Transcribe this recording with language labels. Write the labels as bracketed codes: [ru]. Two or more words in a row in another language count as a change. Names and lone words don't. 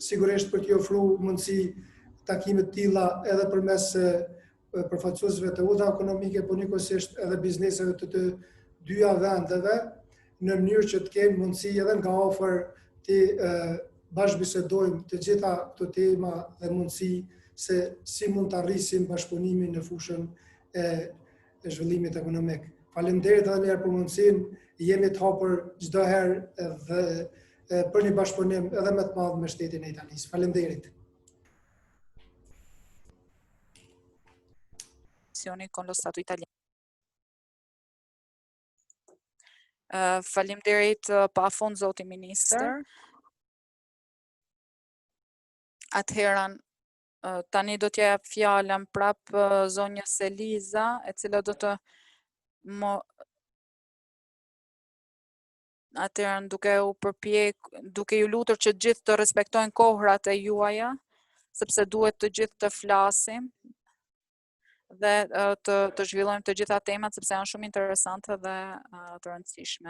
[sq] sigurisht për t'i ofruar mundësi takime të tilla edhe përmes përfaqësuesve të udhave ekonomike, por njëkohësisht edhe bizneseve të dyja vendeve, në mënyrë që të kemi mundësi edhe nga afër të bashkëbisedojmë të gjitha këto tema dhe mundësi se si mund të arrisim bashkëpunimin në fushën e zhvillimit ekonomik. Faleminderit edhe një herë për mundësinë, jemi të hapur çdo herë dhe për një bashkëpunim edhe më të madh me shtetin e Italisë. Faleminderit. [it] Con lo Stato italiano. [sq] Faleminderit pafund zoti ministër. Atëherën tani do t'ja jap fjalën prap zonjës Eliza, e cila do të atëherën duke ju lutur që gjithë të respektojnë kohrat e juaja, sepse duhet të gjithë të flasim dhe të zhvillojmë të gjitha temat sepse janë shumë interesante dhe të rëndësishme.